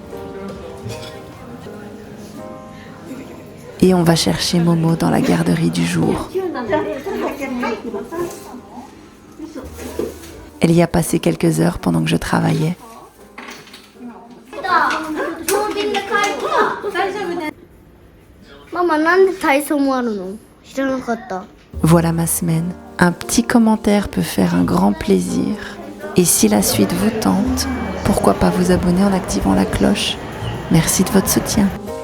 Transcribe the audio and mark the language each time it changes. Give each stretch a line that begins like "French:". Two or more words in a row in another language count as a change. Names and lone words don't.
French: Et on va chercher Momo dans la garderie du jour. Elle y a passé quelques heures pendant que je travaillais. Maman,
Japanese: なんで体操もあるの？知らなかった。
French: Voilà ma semaine. Un petit commentaire peut faire un grand plaisir. Et si la suite vous tente, pourquoi pas vous abonner en activant la cloche. Merci de votre soutien.